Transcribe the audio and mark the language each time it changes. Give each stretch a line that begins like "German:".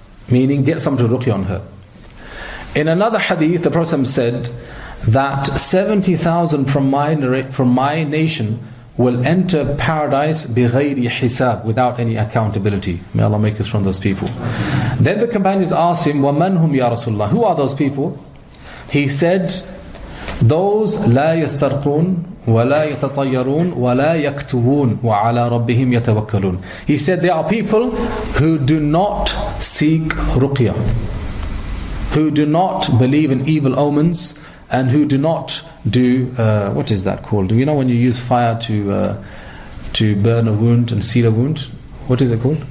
English: Meaning, get some to ruqyah on her. In another hadith, the Prophet said that 70,000 from my nation will enter paradise بِغَيْرِ hisab, without any accountability. May Allah make us from those people. Then the companions asked him,
Arabic: وَمَنْ هُمْ يَا رَسُولَ اللَّهِ?
English: Who are those people? He said, those
Arabic: لَا يَسْتَرْقُونَ وَلَا يَتَطَيَّرُونَ وَلَا يَكْتُوُونَ وَعَلَى رَبِّهِمْ يَتَوَكَّلُونَ.
English: He said, there are people who do not seek ruqyah, who do not believe in evil omens, and who do not do, what is that called? Do you know when you use fire to burn a wound and seal a wound? What is it called?